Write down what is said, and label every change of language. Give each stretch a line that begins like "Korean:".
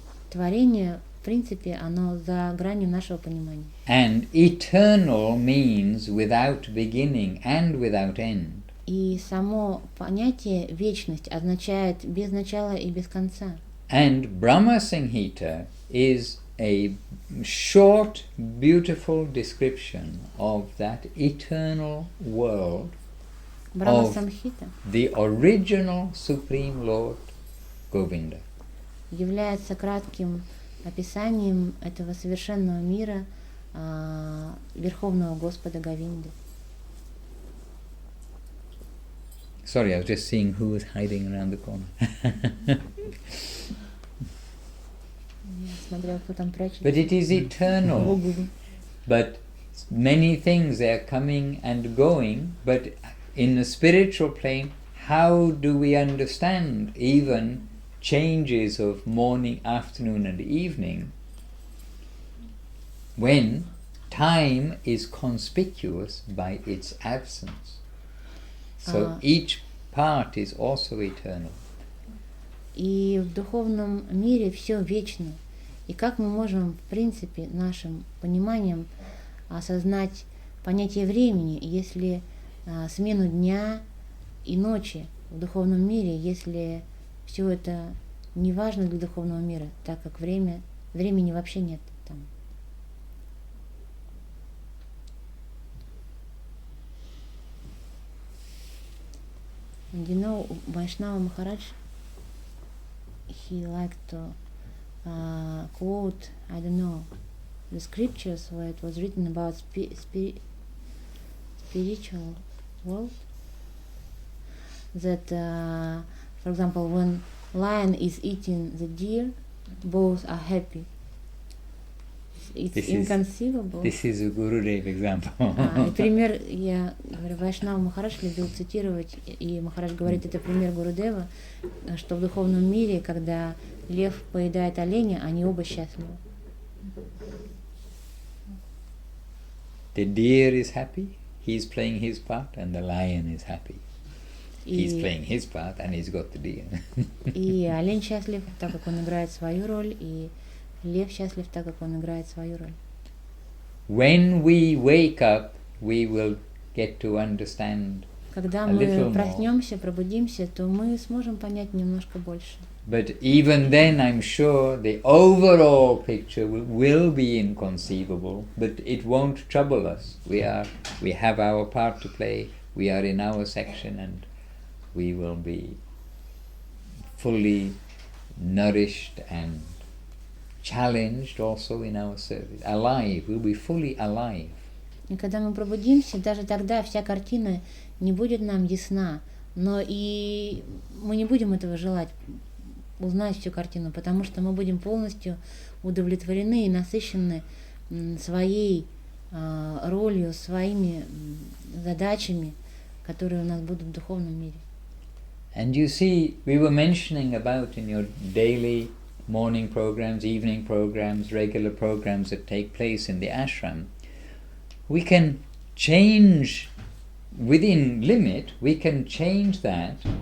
Russian: Творение, в принципе, оно за гранью нашего понимания.
English: And eternal means without beginning and without end.
Russian: И само понятие вечность означает без начала и без конца.
English: And Brahma Samhita is a short, beautiful description of that eternal world
Russian: Брахма Самхита
English: the original Supreme Lord Govinda.
Russian: является кратким описанием этого совершенного мира Верховного Господа Говинды.
English: Sorry, I was just seeing who was hiding around the corner.
Russian: Я смотрела, кто там прячется.
English: But it is eternal. But many things are coming and going, but in the spiritual plane, how do we understand even changes of morning, afternoon and evening when time is conspicuous by its absence? So each part is also eternal.
Russian: И в духовном мире все вечно. И как мы можем, в принципе, нашим пониманием осознать понятие времени, если смену дня и ночи в духовном мире, если все это не важно для духовного мира, так как времени вообще нет там.
English: And you know, Vaishnava Maharaj, he liked to quote, I don't know, the scriptures where it was written about spiritual world. That, for example, when lion is eating the deer, both are happy. It's inconceivable. This is a Gurudev example.
Russian: И пример, я говорю, Вайшнава Махарадж любил цитировать, и Махарадж говорит, это пример Гурудева, что в духовном мире, когда лев поедает оленя, они оба счастливы.
English: The deer is happy, he's playing his part, and the lion is happy. He's playing his part, and he's got the deer.
Russian: И олень счастлив, так как он играет свою роль, и лев счастлив, так как он играет свою роль.
English: When we wake up, we will get to understand
Russian: Когда
English: a little more.
Russian: проснемся, пробудимся, то мы сможем понять немножко больше.
English: But even then, I'm sure the overall picture will be inconceivable, but it won't trouble us. We have our part to play, we are in our section, and we will be fully nourished and challenged also in our service. Alive, we'll be fully alive.
Russian: И когда мы пробудимся, даже тогда вся картина не будет нам ясна, но и мы не будем этого желать, узнать всю картину, потому что мы будем полностью удовлетворены и насыщены своей ролью, своими задачами, которые у нас будут в духовном мире.
English: And you see, we were mentioning about in your daily morning programs, evening programs, regular programs that take place in the ashram, we can change within limit, we can change that